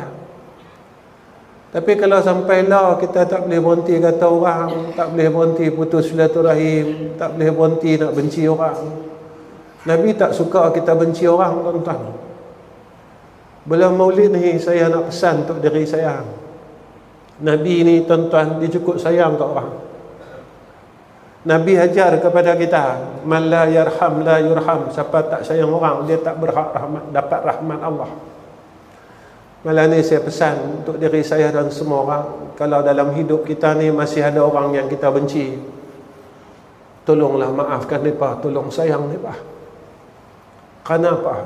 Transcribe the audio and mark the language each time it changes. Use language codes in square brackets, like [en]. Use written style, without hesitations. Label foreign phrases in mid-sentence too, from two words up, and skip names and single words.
[ms] Tapi kalau sampai lah, kita tak boleh berhenti kata orang, tak boleh berhenti putus silaturahim, tak boleh berhenti nak benci orang. Nabi tak suka kita benci orang, tuan-tuan. Bulan Maulid ni saya nak pesan untuk diri saya. Nabi ni, tuan-tuan, dia cukup sayang kat orang. Nabi ajar kepada kita, [ar] من لا يرحم لا يرحم. [ms] Siapa tak sayang orang, dia tak berhak dapat rahmat Allah. Malam ni saya pesan untuk diri saya dan semua orang, kalau dalam hidup kita ni masih ada orang yang kita benci, tolonglah maafkan mereka, tolong sayang mereka. Kenapa?